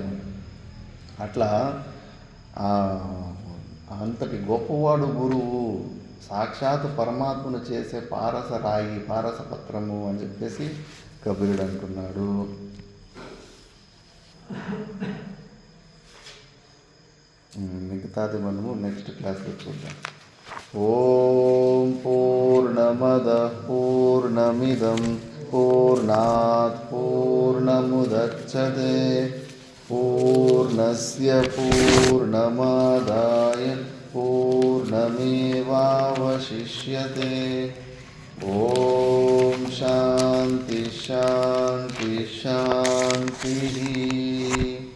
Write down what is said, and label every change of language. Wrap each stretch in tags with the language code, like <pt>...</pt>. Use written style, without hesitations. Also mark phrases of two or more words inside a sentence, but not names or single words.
<te>అట్లా అంతటి గొప్పవాడు గురువు, సాక్షాత్ పరమాత్మను చేసే పారస రాయి, పారస పత్రము అని చెప్పేసి కబీరుడు అంటున్నాడు. మిగతాది మనము</te> <en>next class</en> <te>చూద్దాం.</te> <sa>ఓం పూర్ణమద పూర్ణమిదం పూర్ణాత్ పూర్ణముదచ్యతే పూర్ణస్య పూర్ణమాదాయ పూర్ణమేవావశిష్యతే. ఓం శాంతి శాంతి శాంతి.</sa>